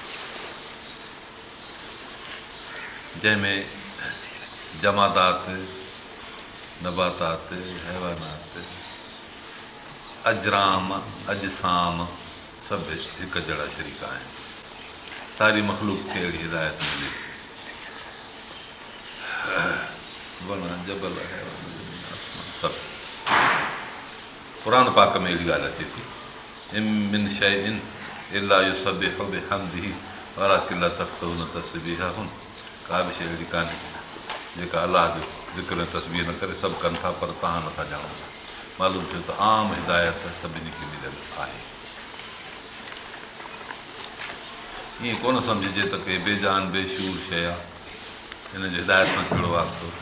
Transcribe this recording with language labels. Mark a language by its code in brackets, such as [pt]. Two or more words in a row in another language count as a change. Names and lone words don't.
[sd] जंहिंमें जमादात, नबातात, हैवानात, अजराम, अजसाम सभु हिकु जहिड़ा शरीक आहिनि। सारी मख़लूक खे अहिड़ी हिदायत मिले, वण, जबल, सभु। क़ुर पाक में अहिड़ी ॻाल्हि अचे थी, [ar] إن من شيء إلا يسبح بحمده ولكن لا تفقهون تسبيحهم. [sd] का बि शइ अहिड़ी कान्हे जेका अलाह जो ज़िक्र ऐं तस्बीह न करे, सभु कनि था पर तव्हां नथा ॼाणो। मालूम थियो त आम हिदायत सभिनी खे मिलियल आहे। ईअं कोन सम्झिजे त के बेजान बेशूर शइ आहे, हिन जी हिदायत सां कहिड़ो वास्तो।